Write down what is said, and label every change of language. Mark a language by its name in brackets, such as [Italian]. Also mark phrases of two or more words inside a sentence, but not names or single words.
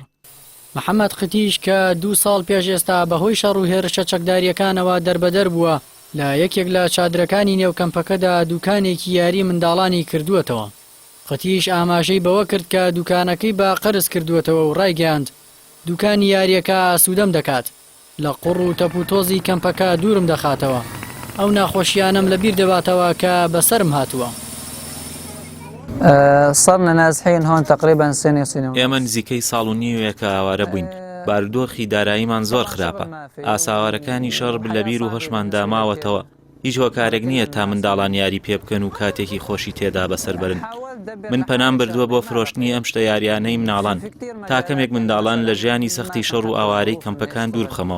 [Central Kurdish] محەممەد قتیش کە 2 ساڵ پێش ئێستا بەهۆی شەڕ و هێرشە چەکداریەکانەوە دەربەدەر بووە لە یەکێک لە چادرەکانی نێو کەمپەکەدا دوکانێکی یاری منداڵانی کردووەتەوە. قتیش ئاماژەی بەوە کرد کە دوکانەکەی بە قەرز کردووەتەوە و ڕایگەاند دوکانی یاریەکە ئاسوودەم دەکات لە قوڕ و تەپ و تۆزی کەمپەکە دوورم دەخاتەوە ئەو ناخۆشیانم لەبیر دەباتەوە کە بەسەرم هاتووە. [Arabic] صرنا نازحين هون تقريبا سنة سنة. [Central Kurdish] ئێمە نزیکەی ساڵ و نیوەیەکە ئاوارە بووین. بارودۆخی داراییمان زۆر خراپە. ئاساوارەکانی شەڕ لەبیر و هەشماندا ماوەتەوە. هیچ هۆکارێک نییە تا منداڵان یاری پێ بکەن و کاتێکی خۆشی تێدا بەسەر برن. من پەنام بردووە بۆ فرۆشتنی ئەم شتە یاریانەی مناڵان تا کەمێک منداڵان لە ژیانی سەختی شەڕ و ئاوارەی کەمپەکان دوور بخەمەوە.